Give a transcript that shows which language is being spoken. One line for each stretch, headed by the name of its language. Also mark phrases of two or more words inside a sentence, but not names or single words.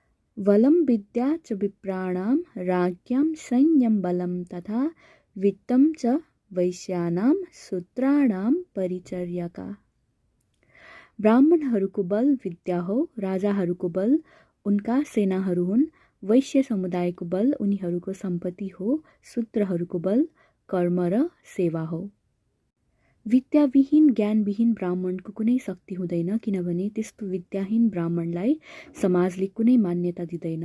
Sanskrit: वलं विद्या च विप्राणां राज्ञां सैन्यं बलं तथा वित्तं च वैश्यानां शूद्राणां परिचर्यका।
Nepali: ब्राह्मणहरूको बल विद्या हो, राजाहरूको बल उनका सेनाहरू हुन्, वैश्य समुदायको बल उनीहरूको सम्पत्ति हो, शूद्रहरूको बल कर्म र सेवा हो। विद्याविहीन ज्ञानविहीन ब्राह्मणको कुनै शक्ति हुँदैन, किनभने त्यस्तो विद्याहीन ब्राह्मणलाई समाजले कुनै मान्यता दिँदैन।